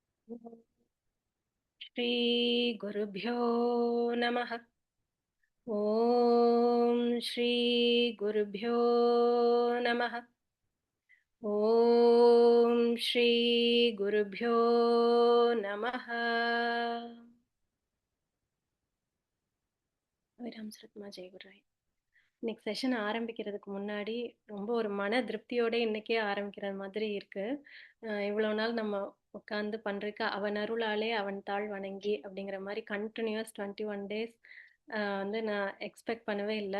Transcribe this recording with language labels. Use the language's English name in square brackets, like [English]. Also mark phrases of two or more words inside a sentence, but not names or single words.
[Sanskrit] श्रीगुरुभ्यो नमः। ॐ श्रीगुरुभ्यो नमः। ॐ श्रीगुरुभ्यो नमः. [Tamil] அபிராம் சரத்மா ஜெயகுருராய். இன்னைக்கு செஷன் ஆரம்பிக்கிறதுக்கு முன்னாடி ரொம்ப ஒரு மன திருப்தியோட இன்னைக்கே ஆரம்பிக்கிற மாதிரி இருக்கு. இவ்வளவு நாள் நம்ம உட்கார்ந்து பண்றதுக்கு அவன் அருளாலே அவன் தாழ் வணங்கி அப்படிங்கிற மாதிரி [English] continuous 21 days [Tamil] வந்து நான் எக்ஸ்பெக்ட் பண்ணவே இல்லை.